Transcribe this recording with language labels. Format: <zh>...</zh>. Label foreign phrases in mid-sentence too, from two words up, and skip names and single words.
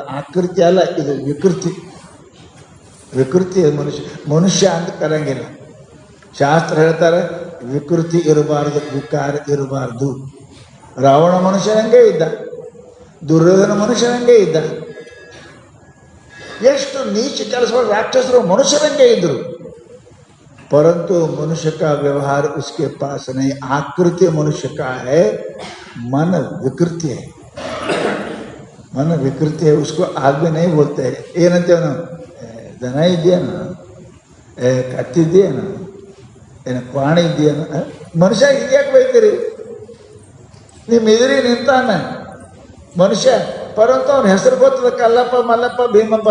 <kn>ಆಕೃತಿ ಅಲ್ಲ, ಇದು ವಿಕೃತಿ. ವಿಕೃತಿ ಮನುಷ್ಯ ಅಂತ ಕರಂಗಿಲ್ಲ. ಶಾಸ್ತ್ರ ಹೇಳ್ತಾರೆ ವಿಕೃತಿ ಇರಬಾರ್ದು, ವಿಕಾರ ಇರಬಾರ್ದು. ರಾವಣ ಮನುಷ್ಯನಂಗೆ ಇದ್ದ, ದುರ್ಯೋಧನ ಮನುಷ್ಯನಂಗೆ ಇದ್ದ. ಎಷ್ಟು ನೀಚ ಕೆಲಸಗಳು ರಾಕ್ಷಸರು ಮನುಷ್ಯರಂಗೆ ಇದ್ರು,</kn> <hi>परंतु मनुष्य का व्यवहार उसके पास नहीं. आकृति मनुष्य का है, मन विकृति है. मन विकृति है, उसको आदमी नहीं बोलते हैं.</hi> <kn>ಏನಂತೆ ಅವನು ದನ ಇದೆಯೇನು, ಕತ್ತಿದೆಯೇನು, ಏನು ಪ್ರಾಣಿ ಇದೆಯೇನು? ಮನುಷ್ಯ ಹೀಗ್ಯಾಕೆ ಬೈತೀರಿ? ನಿಮ್ಮ ಎದುರಿ ನಿಂತಾನ ಮನುಷ್ಯ, ಪರಂತು ಅವನ ಹೆಸರು ಗೊತ್ತದ, ಕಲ್ಲಪ್ಪ ಮಲ್ಲಪ್ಪ ಭೀಮಪ್ಪ.</kn>